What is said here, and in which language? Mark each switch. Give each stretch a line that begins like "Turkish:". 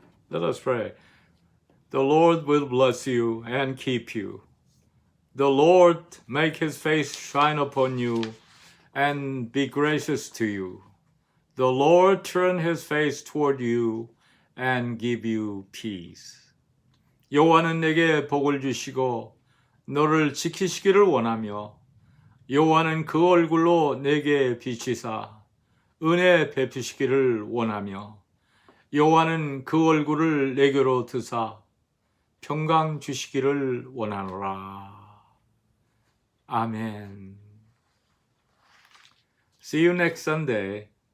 English: Let us pray. The Lord will bless you and keep you. The Lord make his face shine upon you and be gracious to you. The Lord turn his face toward you and give you peace.
Korean: 여호와는 내게 복을 주시고 너를 지키시기를 원하며 여호와는 그 얼굴로 내게 비치사 은혜 베푸시기를 원하며 여호와는 그 얼굴을 내게로 드사 평강 주시기를 원하노라.
English: 아멘. See you next Sunday.